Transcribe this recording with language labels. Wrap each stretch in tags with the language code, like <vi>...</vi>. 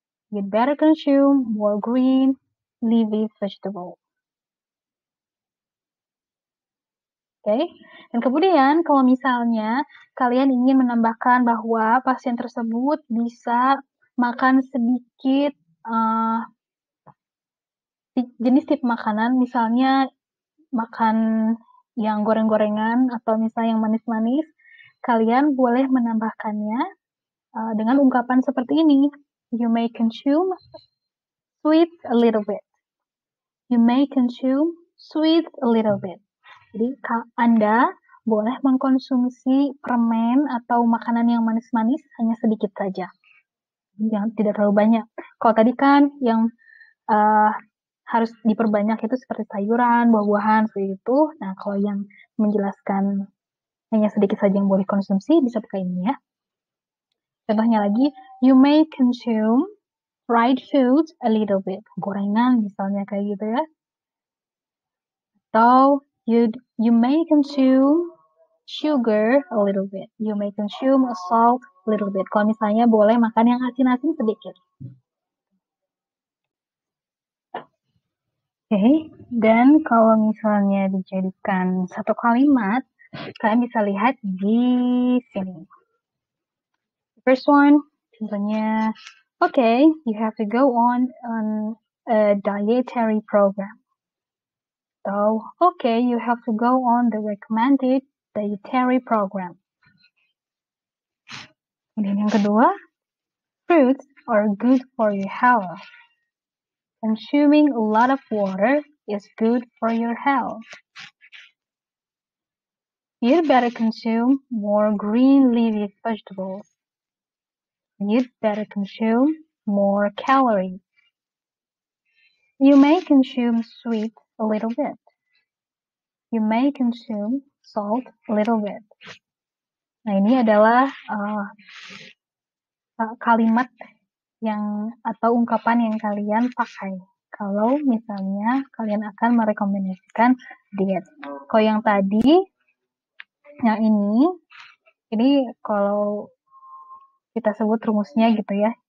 <en>You'd better consume more green leafy vegetables. Okay.</en> <id>Dan kemudian kalau misalnya kalian ingin menambahkan bahwa pasien tersebut bisa makan sedikit jenis tipe makanan, misalnya makan yang goreng-gorengan atau misalnya yang manis-manis, kalian boleh menambahkannya dengan ungkapan seperti ini.</id> <en>You may consume sweet a little bit. You may consume sweet a little bit.</en> <id>Jadi Anda boleh mengkonsumsi permen atau makanan yang manis-manis hanya sedikit saja, yang tidak terlalu banyak. Kalau tadi kan yang harus diperbanyak itu seperti sayuran, buah-buahan, seperti itu. Nah, kalau yang menjelaskan hanya sedikit saja yang boleh konsumsi, bisa pakai ini ya. Contohnya lagi,</id> <en>you may consume fried food a little bit.</en> <id>Gorengan misalnya kayak gitu ya. Atau</id> <en>you may consume sugar a little bit. You may consume salt a little bit.</en> <id>Kalau misalnya boleh makan yang asin-asin sedikit. Oke, dan kalau misalnya dijadikan satu kalimat, kalian bisa lihat di sini.</id> <en>First one, contohnya, okay, you have to go on a dietary program. So, okay, you have to go on the recommended dietary program.</en> <id>Kemudian yang kedua,</id> <en>fruits are good for your health. Consuming a lot of water is good for your health. You'd better consume more green leafy vegetables. You'd better consume more calories. You may consume sweet a little bit. You may consume salt a little bit.</en> <id>Nah, ini adalah kalimat yang atau ungkapan yang kalian pakai kalau misalnya kalian akan merekomendasikan diet. Kalau yang tadi, yang ini kalau kita sebut rumusnya gitu ya.</id>